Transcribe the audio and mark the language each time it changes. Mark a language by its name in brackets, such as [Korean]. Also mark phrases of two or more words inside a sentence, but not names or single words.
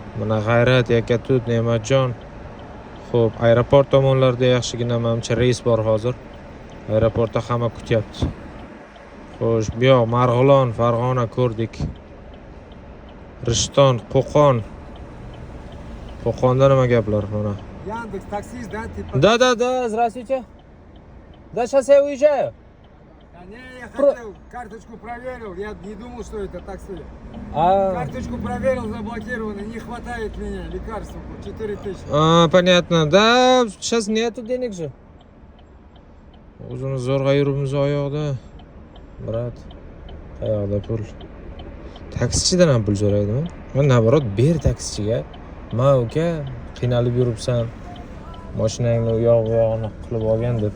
[Uzbek] Mana G'ayrat, Yakatut, Ne'matjon. Xo'p, aeroport tomonlarda yaxshigina menimcha reys bor hozir. Aeroportda hamma kutyapti. Xo'sh, bu yoq Marg'ilon, Farg'ona ko'rdik. Rishton, Qo'qon. Qo'qonda nima gaplar mana? [Russian] Яндекс, таксист, да? Типа... Да, здравствуйте. Да, сейчас я уезжаю. Да не, я хотел, карточку проверил, я не думал, что это такси. А, Карточку проверил, заблокировано, не хватает меня, лекарства, 4000. Понятно. Да, сейчас нету денег же. [Uzbek] O'zimiz zo'rg'a yuribmiz oyoqda. Brat, qayoqda pul? Taksichidan ham pul so'raydimi? Men naborot ber taksichiga. Ma uka, qiynalib yuribsan. Mashinangni u yoq bu yog'ini qilib olgan deb.